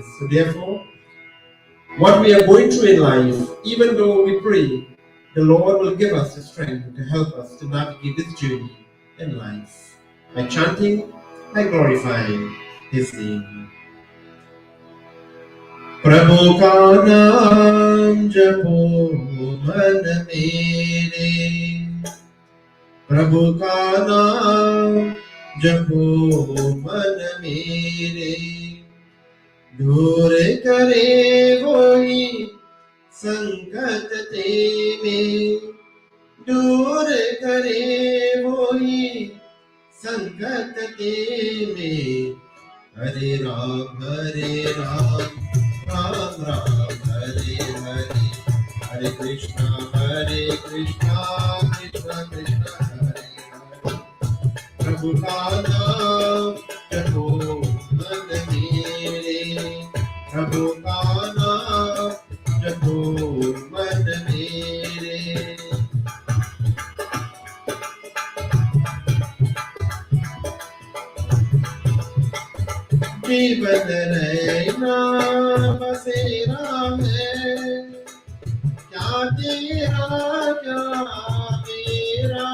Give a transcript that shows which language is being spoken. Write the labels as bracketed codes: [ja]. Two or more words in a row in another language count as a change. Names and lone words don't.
[en] So therefore, what we are going through in life, even though we pray, the Lord will give us the strength to help us to navigate this journey in life. By chanting, by glorifying His name. [hi] प्रभु का नाम जपो मन मेरे, प्रभु का नाम जपो मन मेरे, दूर करे वही संकट तेरे, दूर करे वही संकट तेरे. हरे राम राम राम हरे हरे, हरे कृष्णा कृष्णा कृष्णा हरे हरे. प्रभु का नाम जपो मन मेरे, प्रभु का नाम जपो मन मेरे. जीवन रैना बस तेरा क्या मेरा